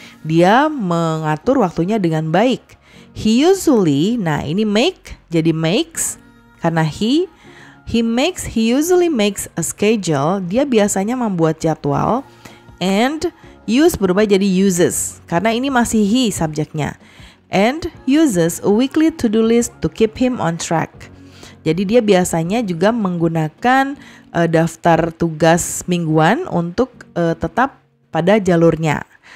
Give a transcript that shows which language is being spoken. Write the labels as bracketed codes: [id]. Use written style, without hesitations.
[id] Dia mengatur waktunya dengan baik. [en] He usually, [id] nah ini make jadi makes karena [en] he usually makes a schedule. [id] Dia biasanya membuat jadwal, [en] and use [id] berubah jadi uses karena ini masih he subjeknya. [en] And uses a weekly to-do list to keep him on track. [id] Jadi dia biasanya juga menggunakan daftar tugas mingguan untuk tetap pada jalurnya.